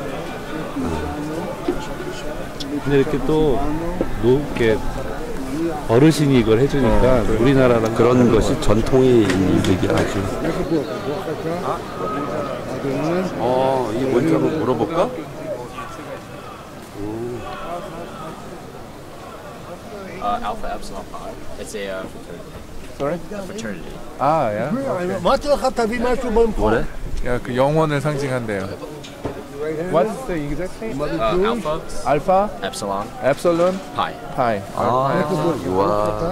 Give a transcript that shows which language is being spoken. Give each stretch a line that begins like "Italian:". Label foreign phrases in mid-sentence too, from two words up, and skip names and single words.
Korean: 근데 이렇게 또 높게 어르신이 이걸 해주니까 우리나라랑 그런 것이 전통이 되게 아주. 이 뭔지 한번 물어볼까?
English: Alpha Epsilon Pi. It's a fraternity. Sorry? Fraternity.
Korean: 아, 야.
Hebrew: אמרתי לך, תביא משהו במקום.
Korean: 뭐래? 야, 그 영혼을 상징한대요.
English: What's the exact name? Alpha
Korean: 알파,
English: Epsilon
Korean: 엡실론,
English: Pi.
Korean: 파이. 와.